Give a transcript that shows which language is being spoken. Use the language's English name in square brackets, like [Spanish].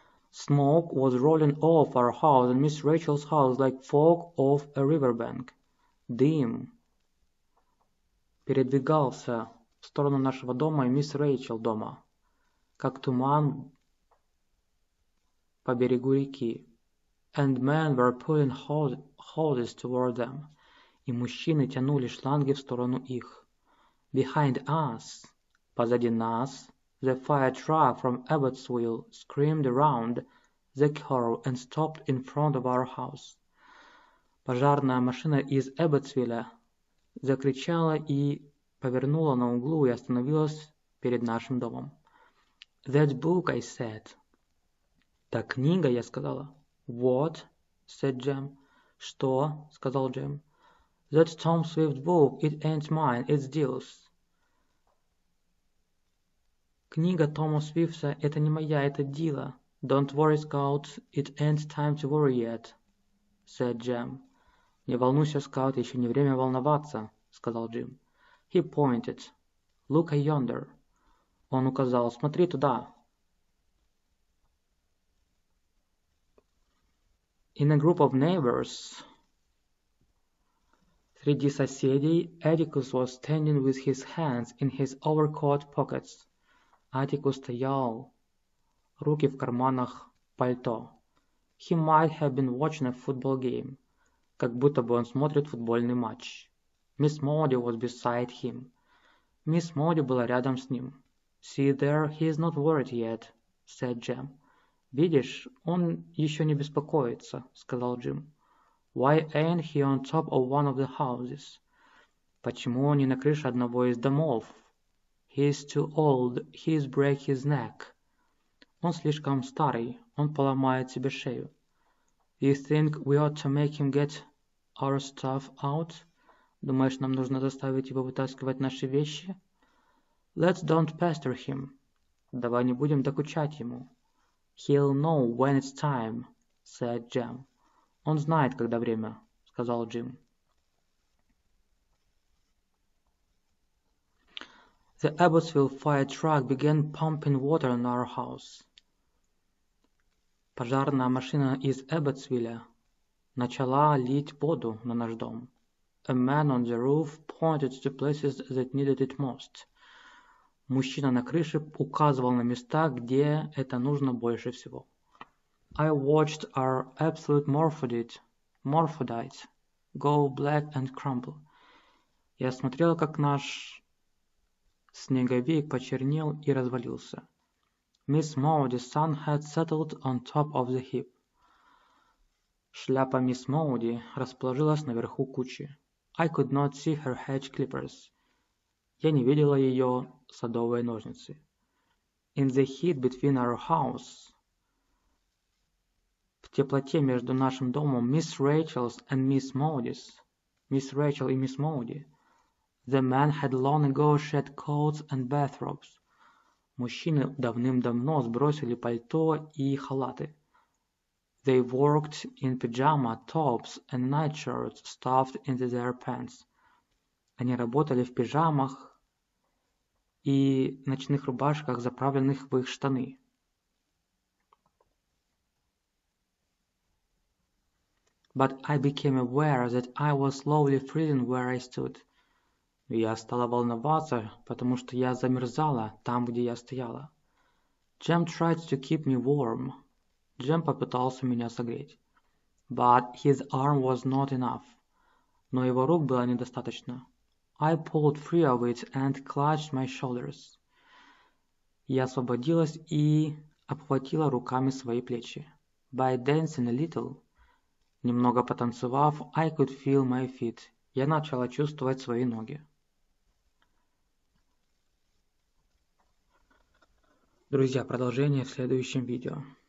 [English] Smoke was rolling off our house and Miss Rachel's house like fog off a riverbank. [Russian] Дым передвигался в сторону нашего дома и мисс Рэйчел дома, как туман по берегу реки. [English] And men were pulling hoses toward them. [Russian] И мужчины тянули шланги в сторону их. [English] Behind us, [Russian] позади нас, [English] the fire truck from Abbotsville screamed around the curve and stopped in front of our house. [Russian] Пожарная машина из Эбботсвилля закричала и повернула на углу и остановилась перед нашим домом. [English] That book, I said. [Russian] Та книга, я сказала. [English] What? Said Jam. [Russian] Что? Сказал [English] Jam. That's Tom Swift's book. It ain't mine. It's Dill's. [Russian] Книга Тома Свифта — это не моя, это Дила. [English] Don't worry, Scout. It ain't time to worry yet, said Jam. [Russian] Не волнуйся, Скаут, еще не время волноваться, сказал Джим. [English] He pointed. Look yonder. [Russian] Он указал. Смотри туда. [English] In a group of neighbors, [Russian] среди соседей, [English] Atticus was standing with his hands in his overcoat pockets. [Russian] Атикус стоял, руки в карманах пальто. [English] He might have been watching a football game. [Russian] Как будто бы он смотрит футбольный матч. [English] Miss Maudie was beside him. [Russian] Мисс Моди была рядом с ним. [English] See there, he is not worried yet, said Jam. [Russian] Видишь, он еще не беспокоится, сказал Джим. [English] Why ain't he on top of one of the houses? [Russian] Почему он не на крыше одного из домов? [English] He is too old, he's break his neck. [Russian] Он слишком старый, он поломает себе шею. [English] You think we ought to make him get our stuff out? [Russian] Думаешь, нам нужно заставить его вытаскивать наши вещи? [English] Let's don't pester him. [Russian] Давай не будем докучать ему. [English] He'll know when it's time, said Jam. [Russian] Он знает, когда время, сказал Джим. [English] The Abbotsville fire truck began pumping water in our house. [Russian] Пожарная машина из Эбботсвилля начала лить воду на наш дом. [English] A man on the roof pointed to places that needed it most. [Russian] Мужчина на крыше указывал на места, где это нужно больше всего. [English] I watched our absolute morphodit morphodite, go black and crumble. [Russian] Я смотрел, как наш снеговик почернел и развалился. [English] Miss Maudy's sun had settled on top of the heap. [Russian] Шляпа мисс Моуди расположилась наверху кучи. [English] I could not see her hedge clippers. [Russian] Я не видела ее садовые ножницы. [English] In the heat between our house. [Russian] В теплоте между нашим домом Miss Rachel's and Miss Maudy's. Miss Rachel и Miss Maudy. [English] The men had long ago shed coats and bathrobes. [Russian] Мужчины давным-давно сбросили пальто и халаты. [English] They worked in pajama tops and nightshirts stuffed into their pants. [Russian] Они работали в пижамах и ночных рубашках, заправленных в их штаны. [English] But I became aware that I was slowly freezing where I stood. [Russian] Я стала волноваться, потому что я замерзала там, где я стояла. [English] Jem tried to keep me warm. [Russian] Джем попытался меня согреть. [English] But his arm was not enough. [Russian] Но его рук было недостаточно. [English] I pulled free of it and clutched my shoulders. [Russian] Я освободилась и обхватила руками свои плечи. [English] By dancing a little, [Russian] немного потанцевав, [English] I could feel my feet. [Russian] Я начала чувствовать свои ноги. Друзья, продолжение в следующем видео.